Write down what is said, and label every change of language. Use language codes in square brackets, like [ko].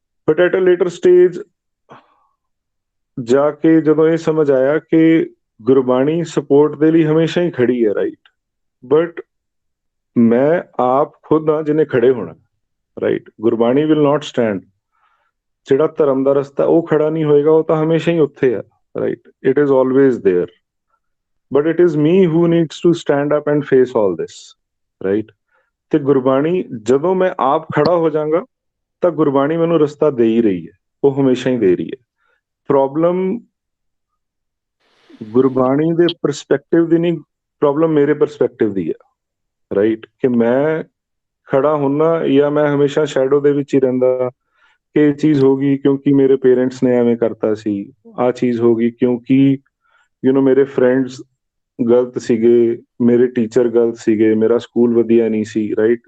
[en] but at a later stage [pa] ਜਾ ਕੇ ਜਦੋਂ ਇਹ ਸਮਝ ਆਇਆ ਕਿ ਗੁਰਬਾਣੀ ਸਪੋਰਟ ਦੇ ਲਈ ਹਮੇਸ਼ਾ ਹੀ ਖੜੀ ਹੈ, ਰਾਈਟ, ਬਟ ਮੈਂ ਆਪ ਖੁਦ ਹਾਂ ਜਿਹਨੇ ਖੜੇ ਹੋਣਾ, right. [en] Gurbani will not stand. [pa] ਜਿਹੜਾ ਧਰਮ ਦਾ ਰਸਤਾ ਉਹ ਖੜਾ ਨਹੀਂ ਹੋਏਗਾ, ਉਹ ਤਾਂ ਹਮੇਸ਼ਾ ਹੀ ਉੱਥੇ ਆ, [en] right, it is always there, but it is me who needs to stand up and face all this, right। [pa] ਤੇ ਗੁਰਬਾਣੀ ਜਦੋਂ ਮੈਂ ਆਪ ਖੜਾ ਹੋ ਜਾਵਾਂਗਾ ਤਾਂ ਗੁਰਬਾਣੀ ਮੈਨੂੰ ਰਸਤਾ ਦੇ ਹੀ ਰਹੀ ਹੈ, ਉਹ ਹਮੇਸ਼ਾ ਹੀ ਦੇ ਰਹੀ ਹੈ। ਪ੍ਰੋਬਲਮ ਗੁਰਬਾਣੀ ਦੇ ਪਰਸਪੈਕਟਿਵ ਦੀ ਨਹੀਂ, ਪ੍ਰੋਬਲਮ ਮੇਰੇ ਪਰਸਪੈਕਟਿਵ ਦੀ ਹੈ, ਰਾਈਟ, ਕਿ ਮੈਂ ਖੜਾ ਹੁੰਨਾ ਜਾਂ ਮੈਂ ਹਮੇਸ਼ਾ ਸ਼ੈਡੋ ਦੇ ਵਿੱਚ ਹੀ ਰਹਿੰਦਾ ਕਿ ਇਹ ਚੀਜ਼ ਹੋ ਗਈ ਕਿਉਂਕਿ ਮੇਰੇ ਪੇਰੈਂਟਸ ਨੇ ਐਵੇਂ ਕਰਤਾ ਸੀ, ਆਹ ਚੀਜ਼ ਹੋ ਗਈ ਕਿਉਂਕਿ ਮੇਰੇ ਫਰੈਂਡਸ ਗਲਤ ਸੀਗੇ, ਮੇਰੇ ਟੀਚਰ ਗਲਤ ਸੀਗੇ, ਮੇਰਾ ਸਕੂਲ ਵਧੀਆ ਨਹੀਂ ਸੀ, ਰਾਈਟ।